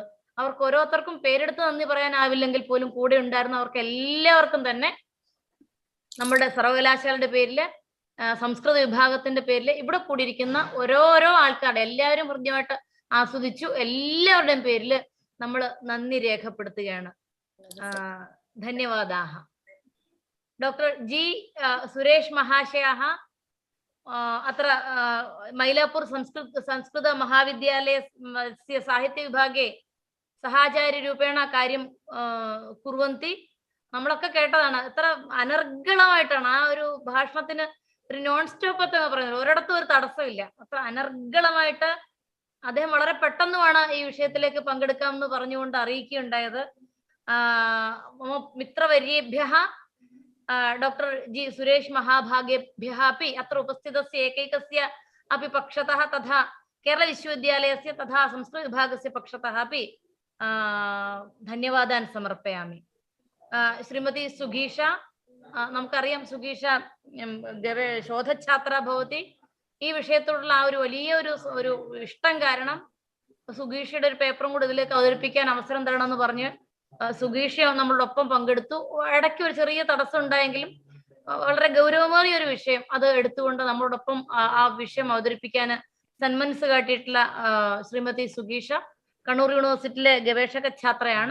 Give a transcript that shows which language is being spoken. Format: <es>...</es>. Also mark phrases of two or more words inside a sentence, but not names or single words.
<ml>അവർക്ക് ഓരോരുത്തർക്കും പേരെടുത്ത് നന്ദി പറയാനാവില്ലെങ്കിൽ പോലും കൂടെ ഉണ്ടായിരുന്ന അവർക്ക് എല്ലാവർക്കും തന്നെ നമ്മുടെ സർവകലാശാലയുടെ പേരിൽ, സംസ്കൃത വിഭാഗത്തിന്റെ പേരിൽ ഇവിടെ കൂടിയിരിക്കുന്ന ഓരോരോ ആൾക്കാരുടെ എല്ലാവരും ഹൃദ്യമായിട്ട് ആസ്വദിച്ചു. എല്ലാവരുടെയും പേരിൽ നമ്മൾ നന്ദി രേഖപ്പെടുത്തുകയാണ്.</ml> <sa>ധന്യവാദാഹ. ഡോക്ടർ ജി സുരേഷ് മഹാശയः अत्र मैलापुर संस्कृत महाविद्यालयस्य साहित्यविभागे സഹാചാര്യരൂപേണ കാര്യം കുറുവന്തി.</sa> <ml>നമ്മളൊക്കെ കേട്ടതാണ്. എത്ര അനർഗളമായിട്ടാണ് ആ ഒരു ഭാഷണത്തിന് ഒരു</ml> <en>non stop</en> <ml>എന്നൊക്കെ പറയുന്നത്. ഒരിടത്തും ഒരു തടസ്സമില്ല. അത്ര അനർഗളമായിട്ട് അദ്ദേഹം വളരെ പെട്ടെന്നുമാണ് ഈ വിഷയത്തിലേക്ക് പങ്കെടുക്കാമെന്ന് പറഞ്ഞുകൊണ്ട് അറിയിക്കുകയുണ്ടായത്.</ml> <sa>മിത്രവര്യേഭ്യഃ डॉक्टर जी सुरेश महाभागेभ्यः अपि अत्र उपस्थितस्य एकैकस्य अपि पक्षतः तथा केरल विश्वविद्यालयस्य तथा संस्कृत विभागस्य पक्षतः अपि धन्यवादान् समर्पयामि. श्रीमती सुगीषा, നമുക്കറിയാം സുഗീഷ ശോധഛാത്ര ഭവതി.</sa> <ml>ഈ വിഷയത്തോടുള്ള ആ ഒരു വലിയ ഒരു ഇഷ്ടം കാരണം സുഗീഷയുടെ ഒരു പേപ്പറും കൂടി ഇതിലേക്ക് അവതരിപ്പിക്കാൻ അവസരം തരണമെന്ന് പറഞ്ഞ് സുഗീഷയും നമ്മളുടെ ഒപ്പം പങ്കെടുത്തു. ഇടയ്ക്ക് ഒരു ചെറിയ തടസ്സം ഉണ്ടായെങ്കിലും വളരെ ഗൗരവമേറിയ ഒരു വിഷയം അത് എടുത്തുകൊണ്ട് നമ്മളോടൊപ്പം ആ വിഷയം അവതരിപ്പിക്കാൻ സന്മനസ് കാട്ടിയിട്ടുള്ള ശ്രീമതി സുഗീഷ കണ്ണൂർ യൂണിവേഴ്സിറ്റിയിലെ ഗവേഷക ഛാത്രയാണ്.</ml>